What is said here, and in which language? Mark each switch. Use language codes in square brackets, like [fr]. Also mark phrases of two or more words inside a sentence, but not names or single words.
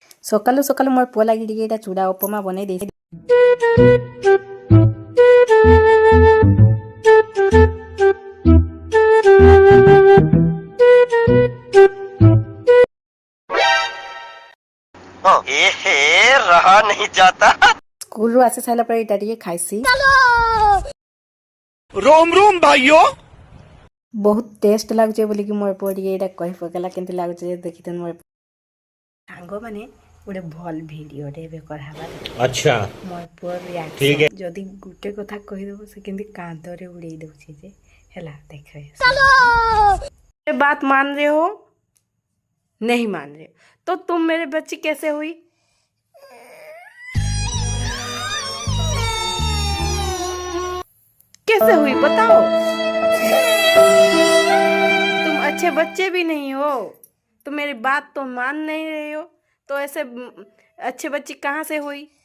[or] ସକାଳୁ ସକାଳୁ ମୋର ପୁଅ ଲାଗି ଟିକେ ଏଇଟା ଚୁଡ଼ା ଉପମା ବନେଇ ଦେଇଛି। [hi] रहा नहीं जाता। [or] ସ୍କୁଲରୁ ଆସି ସାରିଲା ପରେ ଏଇଟା ଟିକେ ଖାଇସି। [hi] रोम रोम भाइयों। [or] ବହୁତ ଟେଷ୍ଟ ଲାଗୁଛି ବୋଲିକି ମୋର ପୁଅ ଟିକେ ଏଇଟା କହି ପକେଇଲା କେମିତି ଲାଗୁଛି ଦେଖିଥାନ୍ତୁ। ମୋର ସାଙ୍ଗମାନେ ଗୋଟେ ଭଲ ଭିଡ଼ିଓଟେ ଏବେ କରାହେବା। [hi] अच्छा [or] ମୋର ପୁଅ ରିଆକ୍ସନ ଯଦି ଗୋଟେ କଥା କହିଦେବ ସେ କେମିତି କାନ୍ଧରେ ଉଡ଼େଇ ଦେଉଛି ଯେ ହେଲା ଦେଖ। [hi] बात मान रहे हो नहीं मान रहे तो तुम मेरे बच्ची कैसे हुई? कैसे हुई बताओ? तुम अच्छे बच्चे भी नहीं हो, तुम मेरी बात तो मान नहीं रहे हो, तो ऐसे अच्छे बच्ची कहाँ से हुई?